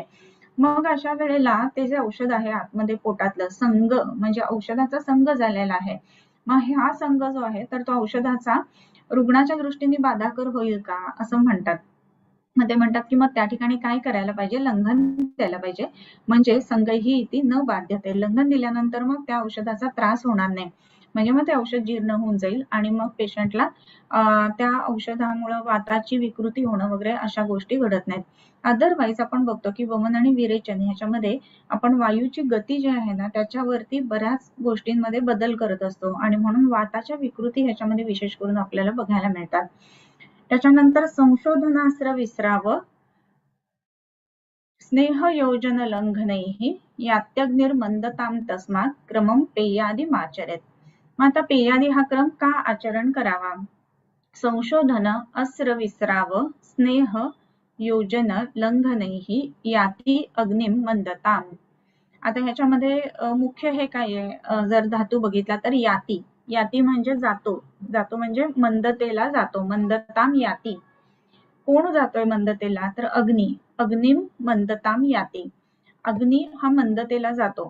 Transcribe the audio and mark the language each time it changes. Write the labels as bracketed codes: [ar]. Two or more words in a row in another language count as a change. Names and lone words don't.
[mr] मग अशा वेळेला ते जे औषध आहे आतमध्ये पोटातलं संग म्हणजे औषधाचा संग झालेला आहे, मग हा संग जो आहे तर तो औषधाचा रुग्णाच्या दृष्टीने बाधाकर होईल का असं म्हणतात. मग ते म्हणतात की मग त्या ठिकाणी काय करायला पाहिजे, लंघन द्यायला पाहिजे, म्हणजे [sa] संगही इति न बाध्यते. [mr] लंघन दिल्यानंतर मग त्या औषधाचा त्रास होणार नाही, म्हणजे मग ते औषध जीर्ण होऊन जाईल आणि मग पेशंटला त्या औषधामुळे वाताची विकृती होणं वगैरे अशा गोष्टी घडत नाहीत. अदरवाईज आपण बघतो की वमन आणि विरेचन ह्याच्यामध्ये आपण वायूची गती जी आहे ना त्याच्यावरती बऱ्याच गोष्टींमध्ये बदल करत असतो आणि म्हणून वाताच्या विकृती ह्याच्यामध्ये विशेष करून आपल्याला बघायला मिळतात. [sa] त्याच्यानंतर संशोधनास्त्र विस्राव स्नेह योजन लंघनैः यात्यग्निर्मंदतां तस्मात् क्रमं पेयादिमाचरेत्. [mr] मग आता पेयादी हा क्रम का आचरण करावा, [sa] संशोधन अस्त्र विस्राव स्नेह योजन लंघनैः याती अग्निम मंदताम. [mr] आता ह्याच्यामध्ये मुख्य हे काय आहे, जर धातू बघितला तर याती, याती म्हणजे जातो, जातो म्हणजे मंदतेला जातो, [sa] मंदताम याती. [mr] कोण जातोय मंदतेला तर अग्नी, [sa] अग्निम मंदताम याती. [mr] अग्नी हा मंदतेला जातो.